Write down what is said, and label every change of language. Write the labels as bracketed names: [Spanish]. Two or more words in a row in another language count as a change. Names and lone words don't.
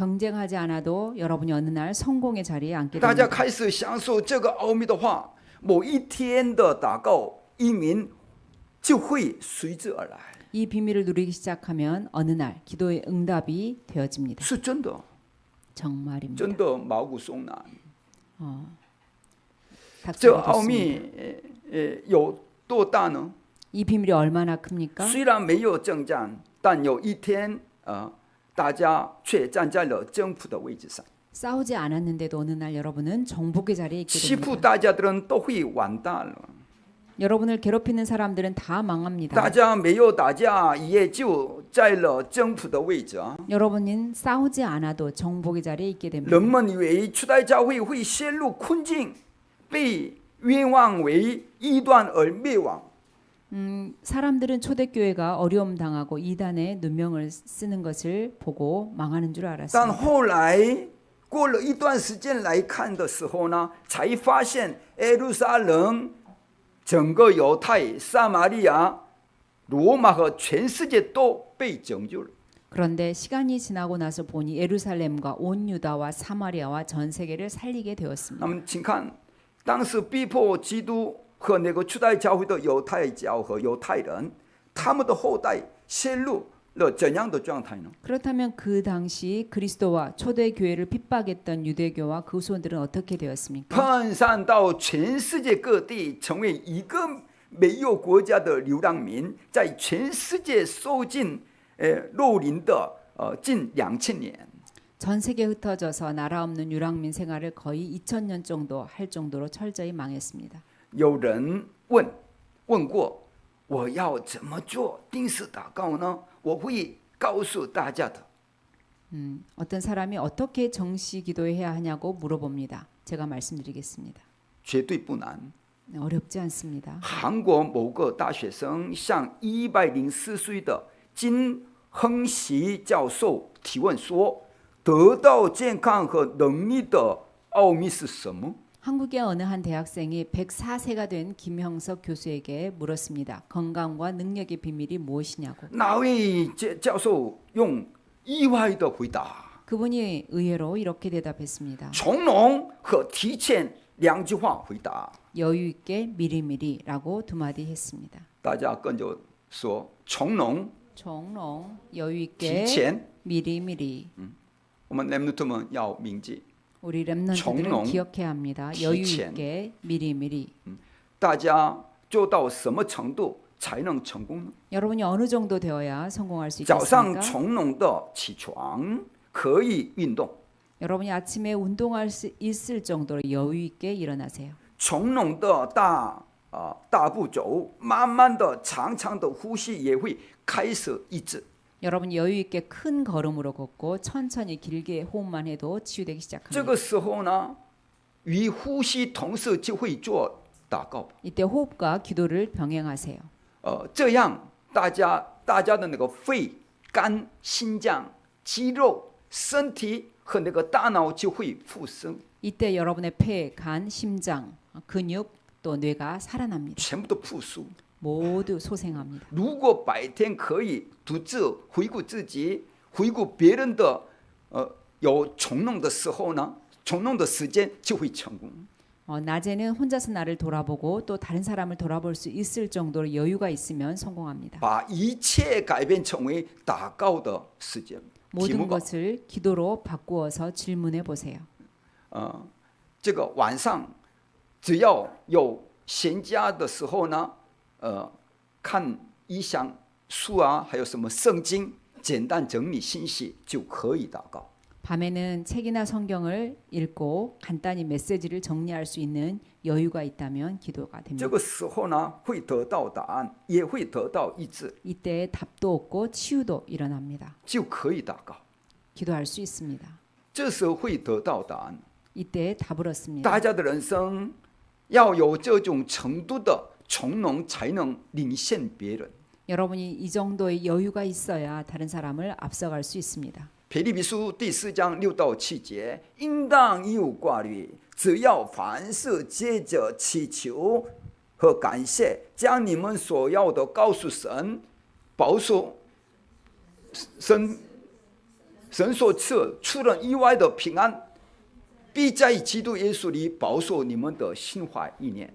[Korean] 경쟁하지 않아도 여러분이 어느 날 성공의 자리에 앉게 [Chinese] 大家 [Korean] 됩니다. [Chinese] 开始享受这个奥秘的话，某一天的祷告移民就会随之而来， [Korean] 이 비밀을 누리기 시작하면 어느 날 기도의 응답이 되어집니다. [Chinese] 是真的， [Korean] 정말입니다. [Chinese] 真的毛骨悚然。 这 [Korean] 닥치게 [Chinese] 奥 [Korean] 됐습니다. [Chinese] 秘有多大呢？ [Korean] 이 비밀이 얼마나 큽니까? [Chinese] 虽然没有征战，但有一天大家却站在了征服的位置上， [Korean] 싸우지 않았는데도 어느 날 여러분은 정복의 자리에 있게 [Chinese] 欺负 [Korean] 됩니다. [Chinese] 大家的人都会完蛋了。 [Korean] 여러분을 괴롭히는 사람들은 다 [Chinese] 大 [Korean] 망합니다. [Chinese] 家没有打架，也就在了征服的位置啊。 [Korean] 여러분은 싸우지 않아도 정복의 자리에 있게 됩니다. [Chinese] 人们以为初代教会会陷入困境，被冤枉为异端而灭亡。 [Korean] 사람들은 초대교회가 어려움 당하고 이단에 누명을 쓰는 것을 보고 망하는 줄 [Chinese] 但 [Korean] 알았습니다. [Chinese] 后来过了一段时间来看的时候呢，才发现耶路撒冷整个犹太、撒玛利亚、罗马和全世界都被拯救了。 [Korean] 그런데 시간이 지나고 나서 보니 예루살렘과 온 유다와 사마리아와 전 세계를 살리게 [Chinese] 那 [Korean] 되었습니다. [Chinese] 么，请看，当时逼迫基督和那个初代教会的犹太教和犹太人，他们的后代陷入了怎样的状态呢？ [Korean] 그렇다면 그 당시 그리스도와 초대 교회를 핍박했던 유대교와 그 후손들은 어떻게 되었습니까? [Chinese] 分散到全世界各地，成为一个没有国家的流浪民，在全世界受尽蹂躏的近2000年。 [Korean] 전 세계에 흩어져서 나라 없는 유랑민 생활을 거의 2000년 정도 할 정도로 철저히 망했습니다. [Chinese] 有人问过，我要怎么做定时祷告呢？我会告诉大家的。 [Korean] 어떤 사람이 어떻게 정시 기도해야 하냐고 물어봅니다. 제가 말씀드리겠습니다. [Chinese] 绝对不难。 [Korean] 어렵지 않습니다. [Chinese] 韩国某个大学生向104岁的金亨熙教授提问说：“得到健康和能力的奥秘是什么？” [Korean] 한국의 어느 한 대학생이 104세가 된 김형석 교수에게 물었습니다. 건강과 능력의 비밀이 무엇이냐고. [Chinese] 那位教授用意外的回答： [Korean] 그분이 의외로 이렇게 대답했습니다. [Chinese] 从容和提前两句话回答。 [Korean] 여유 있게 미리미리라고 두 마디 했습니다. [Chinese] 大家跟着说：从容 [Korean] 종롱 여유 [Chinese] 提 [Korean] 있게 [Chinese] 前。 [Korean] 미리미리. [Chinese] 我们렘누트们要铭记。 [Korean] 우리 렘넌트들은 종롱, 기억해야 합니다. 여유 [Chinese] 提前. [Korean] 있게 미리미리. [Chinese] 大家做到什么程度才能成功呢？ [Korean] 여러분이 어느 정도 되어야 성공할 수 [Chinese] 早上 [Korean] 있겠습니까? [Chinese] 从容的起床，可以运动。 [Korean] 여러분이 아침에 운동할 수 있을 정도로 여유 있게 일어나세요. [Chinese] 从容的大步走，慢慢的、长长的呼吸也会开始医治。 [Korean] 여러분 여유 있게 큰 걸음으로 걷고 천천히 길게 호흡만 해도 치유되기 [Chinese] 这 [Korean] 시작합니다. [Chinese] 个时候呢，与呼吸同时就会做祷告。 [Korean] 이때 호흡과 기도를 병행하세요. [Chinese] 这样大家的那个肺、肝、心脏、肌肉、身体和那个大脑就会复生， [Korean] 이때 여러분의 폐, 간, 심장, 근육 또 뇌가 살아납니다. [Chinese] 全部都复苏。 [Korean] 모두 소생합니다. [Chinese] 如果白天可以独自回顾自己，回顾别人的，有从容的时候呢，从容的时间就会成功。 [Korean] 낮에는 혼자서 나를 돌아보고 또 다른 사람을 돌아볼 수 있을 정도로 여유가 있으면 성공합니다. [Chinese] 把一切改变成为祷告的时间。题 [Korean] 모든 [Chinese] 目吧， [Korean] 것을 기도로 바꾸어서 질문해 보세요. [Chinese] 这个晚上只要有闲暇的时候呢，看意象书啊，还有什么圣经，简单整理信息就可以祷告。 [Korean] 밤에는 책이나 성경을 읽고 간단히 메시지를 정리할 수 있는 여유가 있다면 기도가 [Chinese] 这 [Korean] 됩니다. [Chinese] 个时候呢，会得到答案，也会得到医治， [Korean] 이때 답도 얻고 치유도 일어납니다. [Chinese] 就可以祷告。 [Korean] 기도할 수 있습니다. [Chinese] 这时候会得到答案。 [Korean] 이때 답을 얻습니다. [Chinese] 大家的人生要有这种程度的从容，才能领先别人。 [Korean] 여러분이 이 정도의 여유가 있어야 다른 사람을 앞서갈 수 있습니다. [Chinese] 腓立比书第4章6到7节，应当一无挂虑，只要凡事借着祈求和感谢，将你们所要的告诉神，保守神所赐出人意外的平安，必在基督耶稣里保守你们的心怀意念。